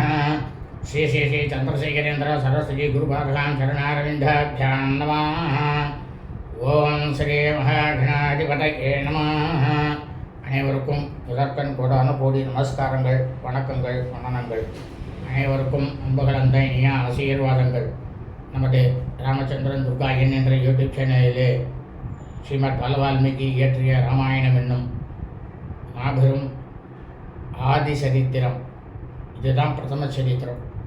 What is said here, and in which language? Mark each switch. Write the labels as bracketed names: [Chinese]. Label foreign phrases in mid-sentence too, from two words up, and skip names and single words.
[Sanskrit] श्री श्री श्री चंद्रशेखरेन्द्र सरस्वती गुरुपादां चरणारविन्दाभ्यां नमः। ॐ श्री महागणाधिपतये नमः. [Tamil] அனைவருக்கும் முதற்கண் கோடான கோடி நமஸ்காரங்கள், வணக்கங்கள், வணனங்கள். அனைவருக்கும் அன்புகளந்த இனிய ஆசீர்வாதங்கள். நமது ராமச்சந்திரன் துர்கா என்ற யூடியூப் சேனலிலே ஸ்ரீமத் பாலவால்மீகி இயற்றிய ராமாயணம் என்னும் மாபெரும் ஆதி சரித்திரம், இதுதான் பிரதம சரித்திரம்.